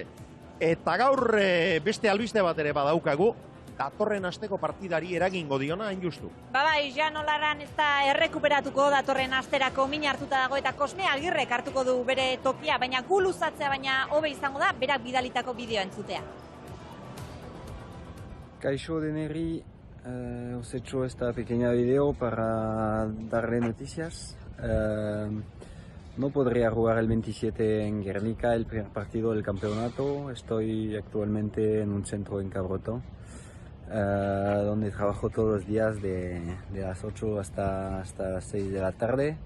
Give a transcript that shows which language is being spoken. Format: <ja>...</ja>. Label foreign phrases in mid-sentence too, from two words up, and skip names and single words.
<eu>Eta gaur beste albiste bat ere badaukagu, datorren asteko partidari eragingo diona hain justu. Bai, Jan Olarran ez da errekuperatuko datorren asterako min hartuta dago eta Kosme Agirrek hartuko du bere tokia, baina gu luzatzea baina hobe izango da berak bidalitako bideoa entzutea. Kaixo deneri,</eu> <es>os he hecho esta pequeña video para darle noticias. No podría jugar el 27 en Guernica, el primer partido del campeonato. Estoy actualmente en un centro en Cabroto, donde trabajo todos los días de las 8 hasta las 6 de la tarde.</es>